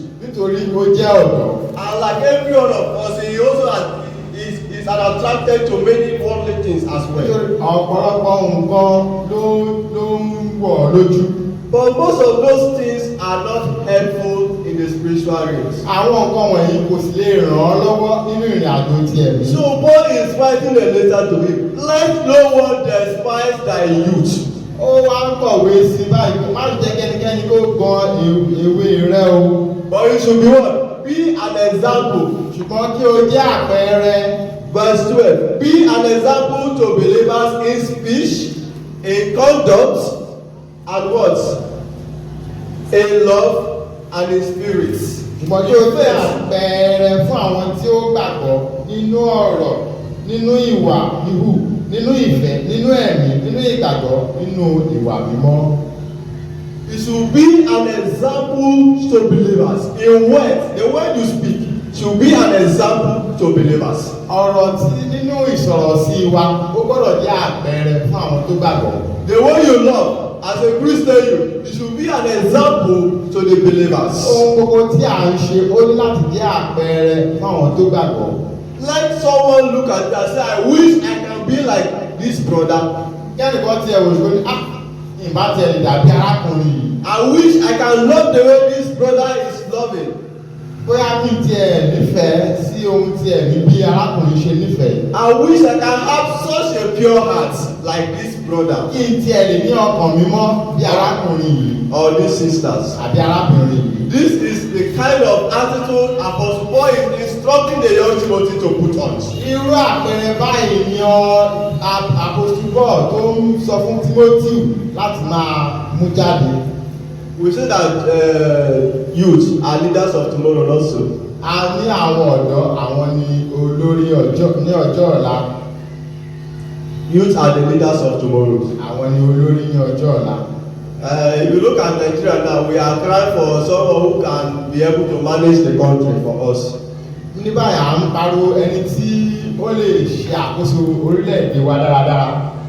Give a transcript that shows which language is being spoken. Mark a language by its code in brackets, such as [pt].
[yo] Nítorí ó jẹ́ ọ̀dọ́. [en] And like every one of us, he also is attracted to many worldly things as well. [yo] Ọ̀pọ̀lọpọ̀ nǹkan ló ń wọ̀ lójú. [en] But most of those things are not helpful in the spiritual race. [yo] Àwọn nǹkan wọ̀nyí kò sì lè ràn ọ́ lọ́wọ́ nínú ìrìn àjò ti ẹ̀mí. [en] So Paul is writing a letter to him. Let no one despise thy youth. [yo] Ó wá ń kọ̀wé sí báyìí, má jẹ́ kẹ́nikẹ́ni kó gan ewé rẹ o. [en] But you should be what? Be an example. [yo] Ṣùgbọ́n kí o jẹ́ àpẹẹrẹ. [en] Verse 12. Be an example to believers in speech, in conduct, and what? In love, and in spirit. [yo] Ṣùgbọ́n kí o jẹ́ àpẹẹrẹ fún àwọn tí ó gbàgbọ́ nínú ọ̀rọ̀, nínú ìwà híhù, nínú ìfẹ́, nínú ẹ̀mí, nínú ìgbàgbọ́, nínú ìwà mímọ́. [en] You should be an example to believers. In words, the word you speak should be an example to believers. [yo] Ọ̀rọ̀ tí nínú ìsọ̀rọ̀ sí wa ó gbọ́dọ̀ jẹ́ àpẹẹrẹ fún àwọn tó gbàgbọ́. [en] The way you love as a Christian, you should be an example to the believers. [yo] Ohun gbogbo tí à ń ṣe ó ní láti jẹ́ àpẹẹrẹ fún àwọn tó gbàgbọ́. [en] Let someone look at you and say, I wish I can be like this brother. [yo] Kẹ́nìkan tí ẹ wò ṣe ní ìbá tí ẹ lè dàbí arákùnrin yìí. [en] I wish I can love the way this brother is loving. [yo] Bóyá kí n tiẹ̀ nífẹ̀ẹ́ sí ohun tí ẹ̀mí bí arákùnrin ṣe nífẹ̀ẹ́. [en] I wish I can have such a pure heart like this brother. [yo] Kí n tiẹ̀ lè ní ọkàn mímọ́ bí arákùnrin yìí. [en] Or these sisters. [yo] Àbí arábìnrin yìí. [en] This is the kind of attitude Apostle Paul is instructing the young Timothy to put on. [yo] Irú àpẹẹrẹ báyìí ni Apostle Paul tó ń sọ fún Timothy láti máa mú jáde. [en] We say that youth are leaders of tomorrow also. [yo] A ní àwọn ọ̀dọ́, àwọn ni olórí ní ọjọ́ ọ̀la. [en] Youth are the leaders of tomorrow. [yo] Àwọn ni olórí ní ọjọ́ ọ̀la. [en] If you look at Nigeria now, we are crying for someone who can be able to manage the country for us. [yo] Ní báyìí à ń pariwo ẹni tí ó lè ṣe àkóso orílẹ̀-èdè wa dáradára.